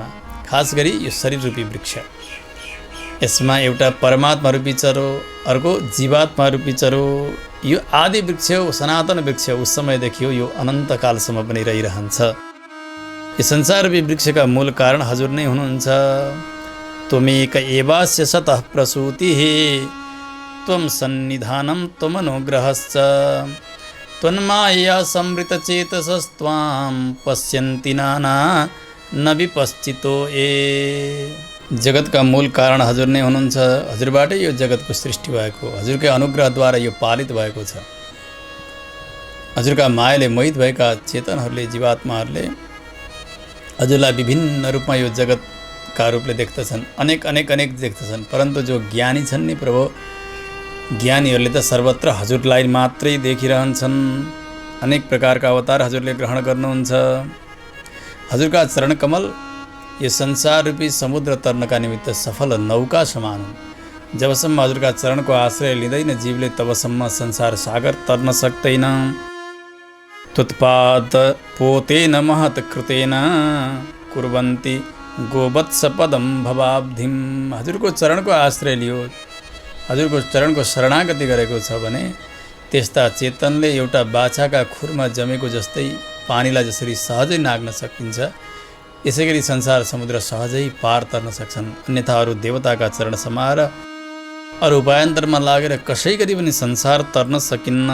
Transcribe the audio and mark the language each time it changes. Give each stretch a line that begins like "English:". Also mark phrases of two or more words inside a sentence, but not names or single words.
Nepali: खास गरी यो शरीर रूपी वृक्ष, यसमा एउटा परमात्मा रूपी चरो, अर्को जीवात्मा रूपी चरो। यो आदि वृक्ष हो, सनातन वृक्ष हो। उस समयदेखि हो, यो अनन्तकालसम्म पनि रहिरहन्छ। यो संसार रूपी वृक्षका मूल कारण हजुर नै हुनुहुन्छ।
Sanskrit: त्वमेक एवास्य सतः प्रसूतिः, त्वं सन्निधानं त्वमनुग्रहश्च, त्वन्माया संवृतचेतसस्त्वां पश्यन्ति नाना न विपश्चितो ये।
Nepali: जगतका मूल कारण हजुर नै हुनुहुन्छ। हजुरबाटै यो जगतको सृष्टि भएको, हजुरकै अनुग्रहद्वारा यो पालित भएको छ। हजुरका मायाले मोहित भएका चेतनहरूले, जीवात्माहरूले हजुरलाई विभिन्न रूपमा यो जगतका रूपले देख्दछन्। अनेक देख्दछन्। परन्तु जो ज्ञानी छन् नि प्रभु, ज्ञानीहरूले त सर्वत्र हजुरलाई मात्रै देखिरहन्छन्। अनेक प्रकारका अवतार हजुरले ग्रहण गर्नुहुन्छ। हजुरका चरण कमल यो संसार रूपी समुद्र तरनका निमित्त सफल नौका समान हुन्। जबसम्म हजुरका चरणको आश्रय लिँदैन जीवले, तबसम्म संसार सागर तर्न सक्दैन।
Sanskrit: त्वत्पाद पोतेन महत कृतेन कुर्वन्ति गोवत्स पदम भवाब्धिम।
Nepali: हजुरको चरणको आश्रय लियो, हजुरको चरणको शरणागति गरेको छ भने त्यस्ता चेतनले एउटा बाछाका खुरमा जमेको जस्तै पानीलाई जसरी सहजै नाग्न सकिन्छ, यसै गरी संसार समुद्र सहजै पार तर्न सक्छन्। अन्यथा अरू देवताका चरण समाएर अरू उपायन्तरमा लागेर कसै गरी पनि संसार तर्न सकिन्न।